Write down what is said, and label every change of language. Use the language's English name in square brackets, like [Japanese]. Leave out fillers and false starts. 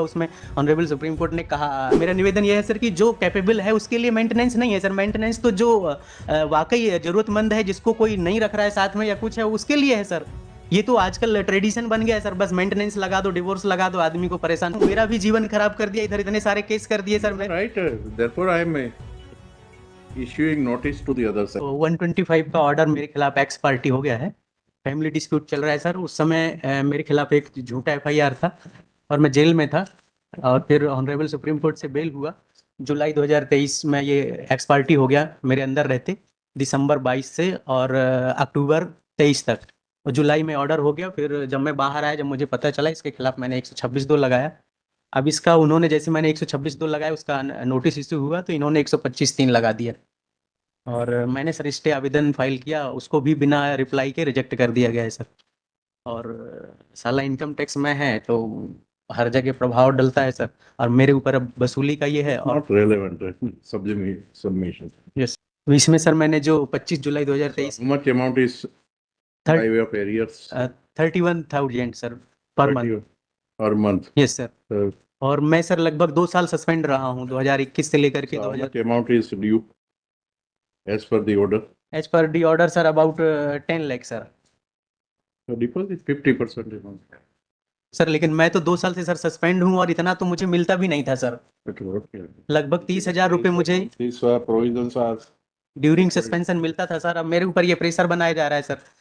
[Hindi] उसमें honourable supreme court ने कहा, मेरा निवेदन यह है सर कि जो कैपेबल है उसके लिए मेंटेनेंस नहीं है सर। मेंटेनेंस तो जो वाकई जरूरतमंद है, जिसको कोई नहीं रख रहा है साथ में या कुछ है, उसके लिए है सर। ये तो आजकल ट्रेडिशन बन गया है सर, बस मेंटेनेंस लगा दो, डिवोर्स लगा दो, आदमी को परेशान। मेरा भी जीवन खराब कर दिया, इधर इतने सारे केस कर दिए sir. [English] Right. Therefore, I am issuing notice to the other side. [Hindi] 125 का ऑर्डर मेरे खिलाफ एक्स पार्टी हो गया है। फैमिली डिस्प्यूट चल रहा है सर। उस समय मेरे खिलाफ एक झूठा एफआईआर था और मैं जेल में था। और फिर ऑनरेबल सुप्रीम कोर्ट से बेल हुआ। जुलाई 2023 में ये एक्स पार्टी हो गया मेरे अंदर रहते, दिसंबर 22 से और अक्टूबर 23 तक। और जुलाई में ऑर्डर हो गया। फिर जब मैं बाहर आया, जब मुझे पता चला, इसके खिलाफ मैंने 126(2) लगाया। अब इसका उन्होंने, जैसे मैंने 126(2) लगाया, उसका नोटिस इश्यू हुआ तो इन्होंने 125(3) लगा दिया। और मैंने सर स्टे आवेदन फाइल किया, उसको भी बिना रिप्लाई के रिजेक्ट कर दिया गया है सर। और साला इनकम टैक्स में है तो हर जगह प्रभाव डलता है सर। और मेरे ऊपर अब वसूली का ये है। और [English] Not relevant. Submission. [Hindi] यस, तो इसमें सर मैंने जो 25 जुलाई 2023 [English] How much amount is by way of arrears? 31,000 sir per month. Per month. Yes sir. So, [Hindi] और मैं सर लगभग 2 साल सस्पेंड रहा हूँ, 2021 से लेकर के [English] how [Hindi] 2000। [English] much amount is due as per the order? As per the order sir about 10 lakh sir. So deposit 50% amount. [Hindi] Sir लेकिन मैं तो 2 साल से सर सस्पेंड हूँ और इतना तो मुझे मिलता भी नहीं था सर। [English] Okay. [Hindi] लगभग 30,000 रुपये मुझे [English] These provisions are [Hindi] during suspension मिलता था सर। अब मेरे ऊपर ये प्रेशर बनाया जा रहा है सर।